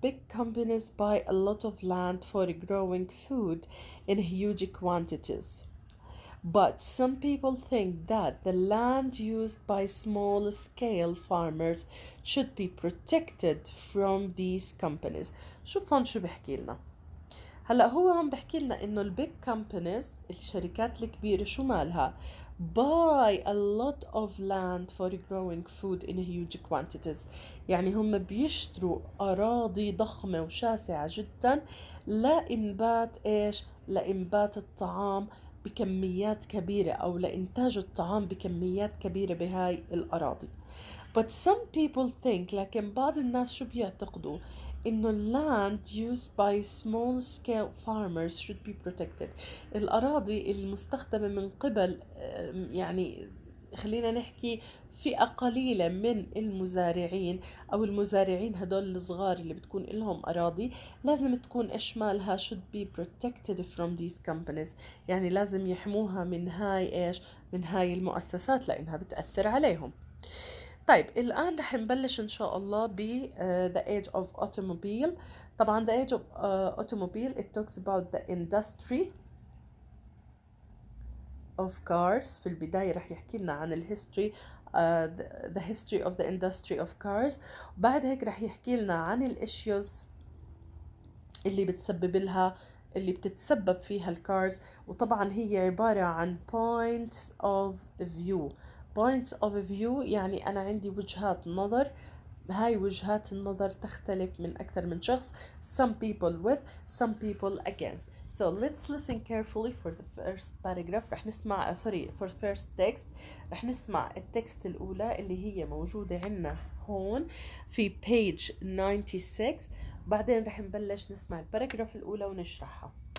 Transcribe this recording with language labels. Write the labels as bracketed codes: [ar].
[en] big companies buy a lot of land for growing food in huge quantities But some people think that the land used by small-scale farmers should be protected from these companies. [ar] شوف هون شو بحكي لنا. هلا هو عم بحكي لنا انه البيج كومبانيز، الشركات الكبيره، شو مالها؟ [en] buy a lot of land for growing food in huge quantities. [ar] يعني هم بيشتروا اراضي ضخمه وشاسعه جدا لانبات ايش؟ لانبات الطعام بكميات كبيره، او لانتاج الطعام بكميات كبيره بهاي الاراضي. [en] But some people think، [ar] لكن بعض الناس شو بيعتقدوا؟ إنه [en] land used by small scale farmers should be protected. [ar] الأراضي المستخدمة من قبل يعني خلينا نحكي فئة قليلة من المزارعين، أو المزارعين هدول الصغار اللي بتكون لهم أراضي، لازم تكون إيش مالها [en] should be protected from these companies. [ar] يعني لازم يحموها من هاي إيش؟ من هاي المؤسسات لأنها بتأثر عليهم. طيب الآن رح نبلش إن شاء الله ب [en] the age of automobile. [ar] طبعا [en] the age of automobile it talks about the industry of cars. [ar] في البداية رح يحكي لنا عن ال [en] history the history of the industry of cars. [ar] وبعد هيك رح يحكي لنا عن ال issues اللي بتتسبب فيها الكارز. وطبعا هي عبارة عن [en] points of view. points of view [ar] يعني أنا عندي وجهات نظر، هاي وجهات النظر تختلف من أكثر من شخص. [en] some people with, some people against. So let's listen carefully for the first paragraph. [ar] رح نسمع [en] for first text. [ar] رح نسمع التكست الأولى اللي هي موجودة عنا هون في [en] page 96. [ar] بعدين رح نبلش نسمع الباراجراف الأولى ونشرحها.